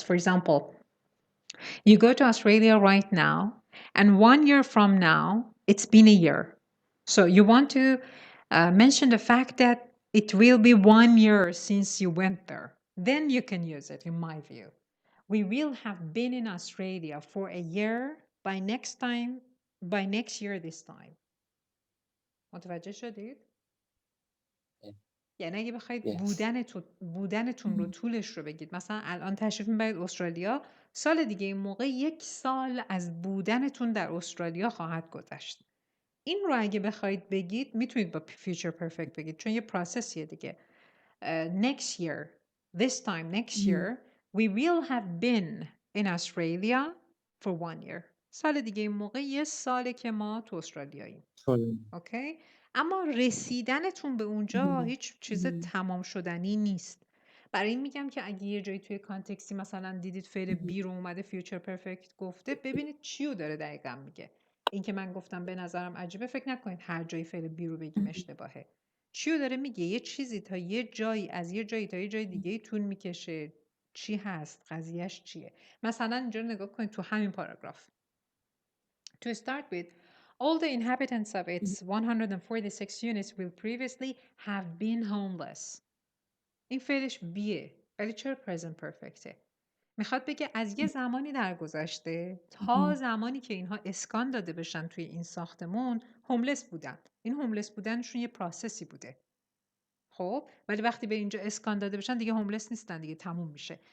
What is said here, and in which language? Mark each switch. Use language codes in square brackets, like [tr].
[en] For example, you go to Australia right now, and 1 year from now, it's been a year. So you want to mention the fact that it will be 1 year since you went there. Then you can use it, in my view. We will have been in Australia for a year by next year this time. [fa] متوجه شدید؟ یعنی اگه بخواید بودنتون رو طولش رو بگید، مثلا الان تشریف میبرید استرالیا، سال دیگه این موقع 1 سال از بودنتون در استرالیا خواهد گذشت. این رو اگه بخواید بگید میتونید با future perfect بگید، چون یه پروسسیه دیگه. [en] Next year, this time next year, we will have been in Australia for 1 year. [fa] سال دیگه این موقع 1 ساله که ما تو استرالیاییم. اوکی؟ اما رسیدنتون به اونجا هیچ چیز تمام شدنی نیست. برای این میگم که اگه یه جایی توی کانتکستی مثلا دیدید فعل بی رو اومده فیوچر پرفکت گفته، ببینید چی رو داره دقیقاً میگه. این که من گفتم به نظرم عجیبه، فکر نکنید هر جایی فعل بی رو بگیم اشتباهه. چی رو داره میگه؟ یه چیزی تا یه جایی، از یه جایی تا یه جای دیگه طول میکشه. چی هست؟ قضیهش چیه؟ مثلا اینجا نگاه کنید تو همین پاراگراف. [en] To start with, all the inhabitants of its 146 units will previously have been homeless. [fa] این فعلش بیه، ولی چرا present perfectه؟ میخواد بگه از یه زمانی در گذشته تا زمانی که اینها اسکان داده بشن توی این ساختمون هوملس بودن. این هوملس بودنشون یه پروسسی بوده. خب ولی وقتی به اینجا اسکان داده بشن دیگه هوملس نیستن، دیگه تموم میشه.